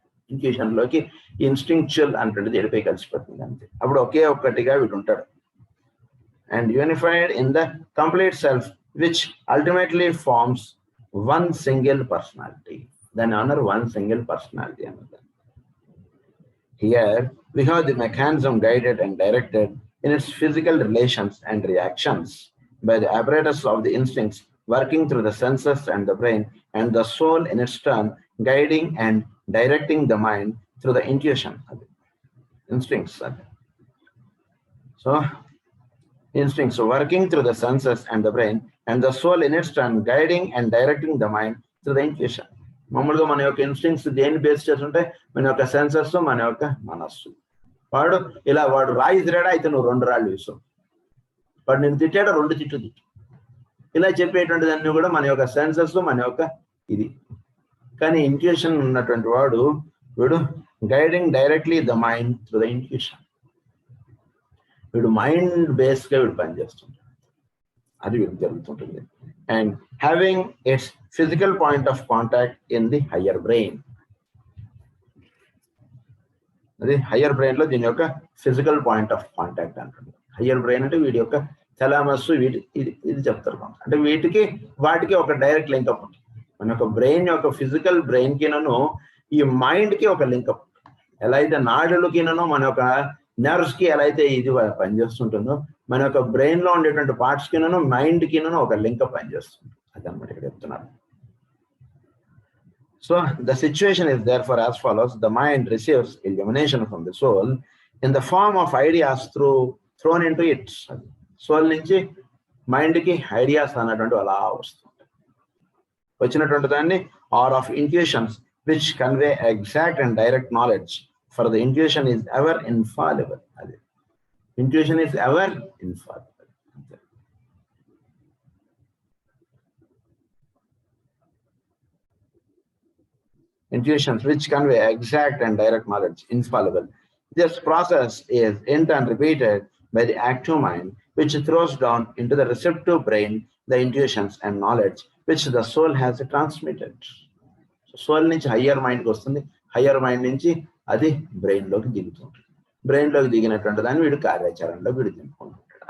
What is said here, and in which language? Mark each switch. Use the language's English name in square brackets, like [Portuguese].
[Telugu] ఇంట్యూషన్లోకి instinctual అంటుంది వెళ్ళిపోయి కలిసిపోతుంది అంతే. అప్పుడు ఒకే ఒక్కటిగా వీడు ఉంటాడు. [English] And unified in the complete self which ultimately forms one single personality. [Telugu] దాన్ని అన్నారు [English] one single personality [Telugu] అన్నది. [English] Here we have the mechanism guided and directed in its physical relations and reactions by the apparatus of the instincts working through the senses and the brain, and the soul in its turn guiding and directing the mind through the intuition. Instincts. So instincts working through the senses and the brain, and the soul in its turn guiding and directing the mind through the intuition. [Telugu] మామూలుగా మన యొక్క instincts దేన్ని base చేస్తుంటే మన యొక్క senses, మన యొక్క మనస్సు. వాడు రాయి తిరాడా అయితే నువ్వు 2 రాళ్ళు వేసావు, వాడు నేను తిట్టాడు 2 తిట్టు తిట్టు, ఇలా చెప్పేటువంటి దాన్ని కూడా మన యొక్క సెన్సెస్, మన యొక్క ఇది. కానీ ఇంట్యూషన్ ఉన్నటువంటి వీడు [English] Guiding directly the mind through the intuition. [Telugu] వీడు మైండ్ బేస్ గా వీడు పనిచేస్తుంటాడు, అది వీడు జరుగుతుంటుంది. [English] And having its physical point of contact in the higher brain. [Telugu] అది హయ్యర్ బ్రెయిన్ లో దీని యొక్క [English] physical point of contact [Telugu] అంటుంది. హయ్యర్ బ్రెయిన్ అంటే వీడి యొక్క థలామస్, ఇది చెప్తారు. అంటే వాటికి ఒక డైరెక్ట్ లింకప్ ఉంటుంది. మన యొక్క బ్రెయిన్ యొక్క ఫిజికల్ బ్రెయిన్ కినను ఈ మైండ్ కి ఒక లింకప్. ఎలా అయితే నాడులకినను మన యొక్క నర్వ్స్ కి ఎలా అయితే ఇది పనిచేస్తుంటుందో, మన యొక్క బ్రెయిన్ లో ఉండేటువంటి పార్ట్స్ కినను మైండ్ కినను ఒక లింకప్ పనిచేస్తుంది. అదనమాట ఇక్కడ చెప్తున్నారు. [English] So the situation is therefore as follows. The mind receives illumination from the soul in the form of ideas thrown into it. [Telugu] Soul నుంచి మైండ్ కి ఐడియాస్ అన్నటువంటి అలా వస్తుంది. వచ్చినటువంటి దాన్ని [English] Are of intuitions which convey exact and direct knowledge, for the intuition is ever infallible. [Telugu] అది [English] Intuition is ever infallible. Intuitions which convey exact and direct knowledge, infallible. This process is in turn repeated by the active mind, which throws down into the receptive brain the intuitions and knowledge which the soul has transmitted. [Telugu] So soul నుంచి higher మైండ్కి వస్తుంది, higher mind నుంచి అది brain లోకి దిగుతుంది. Brain లోకి దిగినటువంటి దాన్ని వీడు కార్యాచరణలో వీడు దింపుకుంటుంటాడు.